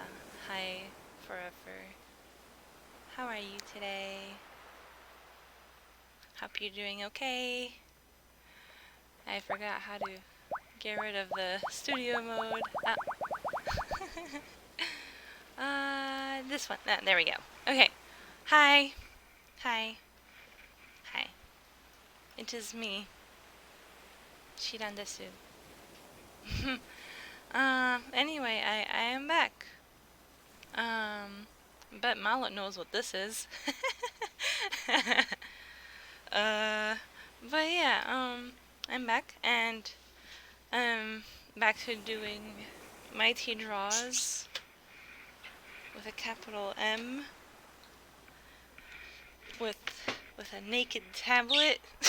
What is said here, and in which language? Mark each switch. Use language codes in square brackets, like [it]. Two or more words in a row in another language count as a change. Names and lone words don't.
[en] Hi, Forever. How are you today? Hope you're doing okay. I forgot how to get rid of the studio mode. This one. There we go. Okay. Hi. Hi. Hi. It is me, Xiran desu. Anyway, I am back. But Malot knows what this is. uh, but yeah, I'm back, and back to doing mighty draws with a capital M with a naked tablet.